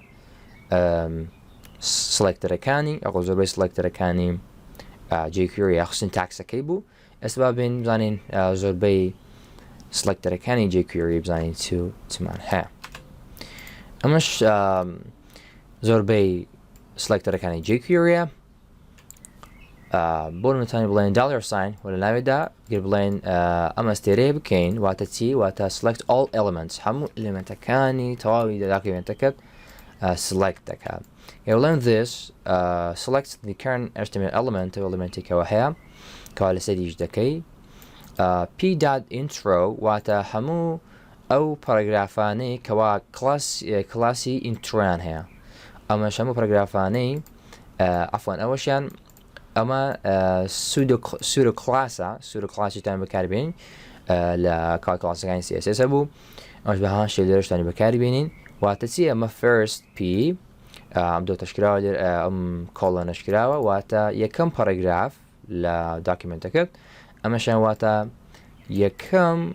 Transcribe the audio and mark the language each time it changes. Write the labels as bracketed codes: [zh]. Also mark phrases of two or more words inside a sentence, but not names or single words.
[ckb] سلکتەرەکانی ئەو زۆربەی سلکتەرەکانی jQuery یاخستن تاکسەکەی بوو ئێستا با بین بزانین زۆربەی سلکتەرەکانی jQuery بزانین چمان هەیە ئەمەش زۆربەی سلکتەرەکانی jQueryە بۆ نمونەتانی بڵێن $sign و لە ناوێدا گەر بڵێن ئەمە ستێرەیە بکەین واتە چی واتە [en] select all elements [ckb] هەموو ئێلمنتەکانی تەواوی داکیمنتەکەت select دەکات گەر بڵێن [en] this select the current HTML element [ckb] ئێلمنتێکەوە هەیە کەوا لەسەریش دەکەی p.intro واتە هەموو ئەو پاراگرافانەی کەوا کلاسی ئینترۆیان هەیە ئەمەش هەموو پاراگرافانەی ئەفوان ئەوەشیان ئەمە سوودو کلاسیتان بەکاربێن لە کلاسەکانی CSS بوو ئەمەش بەها شێ لێرەشتانی بەکاربێنین واتە چی ئەمە [en] first p [ckb] ئەم دۆ تەشکراوە ئەم کۆڵە نەشکراوە واتە یەکەم پاراگراف لە داکیمنتەکەت ئەمەشان واتە یەکەم